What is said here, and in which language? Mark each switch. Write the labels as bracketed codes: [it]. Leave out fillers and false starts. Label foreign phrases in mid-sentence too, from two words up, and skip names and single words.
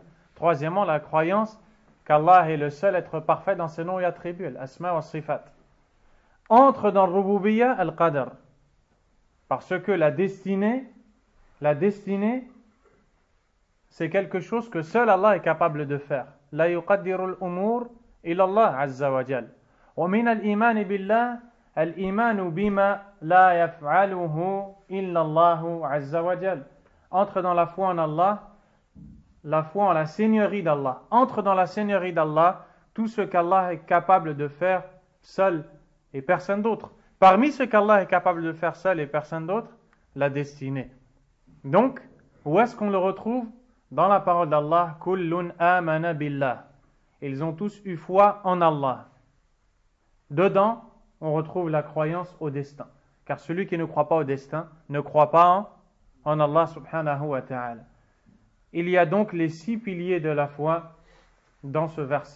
[fr] Troisièmement, la croyance qu'Allah est le seul à être parfait dans ses noms et attributs, [ar] الأسماء والصفات. [fr] Entre dans [ar] ربوبية القدر. [fr] Parce que la destinée, c'est quelque chose que seul Allah est capable de faire. [ar] لا يقدر الأمور إلا الله عز وجل. ومن الإيمان بالله الإيمان بما لا يفعله إلا الله عز وجل. [fr] Entre dans la foi en Allah, la foi en la seigneurie d'Allah. Entre dans la seigneurie d'Allah tout ce qu'Allah est capable de faire seul et personne d'autre. Parmi ce qu'Allah est capable de faire seul et personne d'autre, la destinée. Donc, où est-ce qu'on le retrouve? Dans la parole d'Allah, [ar] كل آمن بالله. [fr] Ils ont tous eu foi en Allah. Dedans, on retrouve la croyance au destin. Car celui qui ne croit pas au destin ne croit pas en [ar] الله سبحانه وتعالى. [fr] Il y a donc les 6 piliers de la foi dans ce verset.